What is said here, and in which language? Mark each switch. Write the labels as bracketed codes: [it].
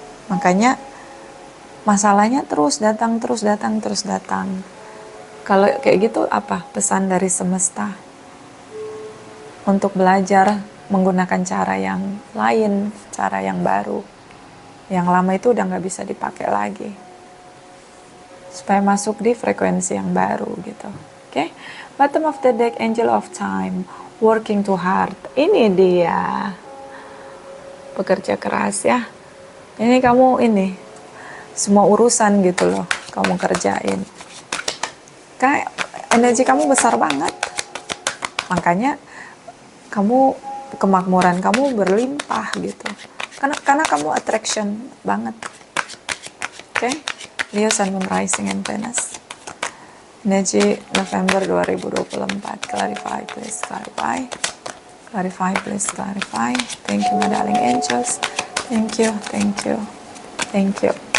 [id] Makanya masalahnya terus datang, terus datang, terus datang. Kalau kayak gitu apa pesan dari semesta? Untuk belajar menggunakan cara yang lain, cara yang baru. Yang lama itu udah nggak bisa dipakai lagi. Supaya masuk di frekuensi yang baru gitu. Oke? [en] Bottom of the deck, Angel of Time. Working too hard. [id] Ini dia. Bekerja keras ya. Ini kamu ini. Semua urusan gitu loh. Kamu kerjain. Kayak energi kamu besar banget. Makanya kamu kemakmuran kamu berlimpah gitu. Karena kamu attraction banget. Oke? [en] Leo, Sun, Moon, Rising, and Venus. [id] Energi [en] November 2024. Clarify, please clarify. Clarify, please clarify. Thank you, my darling angels. Thank you, thank you, thank you.